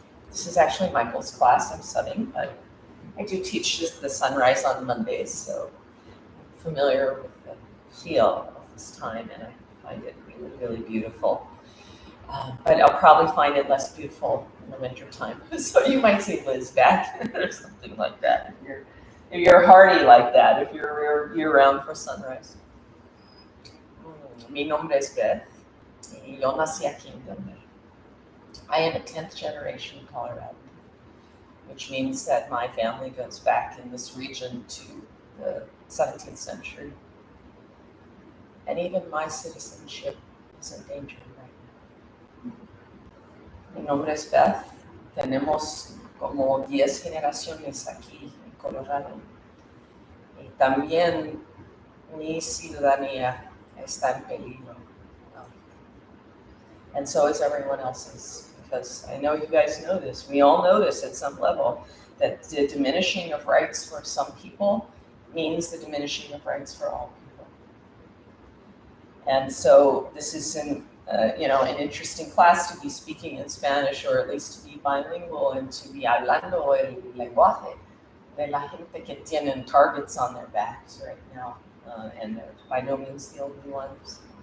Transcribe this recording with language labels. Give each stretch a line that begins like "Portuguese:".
English: This is actually Michael's class I'm subbing, but I do teach the sunrise on Mondays, so I'm familiar with the feel of this time, and I find it really, really beautiful. But I'll probably find it less beautiful in the winter time. So you might see Liz back or something like that. If you're hardy like that, if you're year-round for sunrise.
Spanish: Mi nombre es Beth, y yo nací aquí en Denver.
English: I am a 10th generation Colorado, which means that my family goes back in this region to the 17th century. And even my citizenship is endangered right now.
Spanish: Mi nombre es Beth. Tenemos como 10 generaciones aquí en Colorado. Y también mi ciudadanía está en peligro.
English: And so is everyone else's, because I know you guys know this. We all know this at some level, that the diminishing of rights for some people means the diminishing of rights for all people. And so this is an interesting class to be speaking in Spanish, or at least to be bilingual and to be
Spanish: hablando el lenguaje de la gente que tienen
English: targets on their backs right now, and they're by no means the only ones.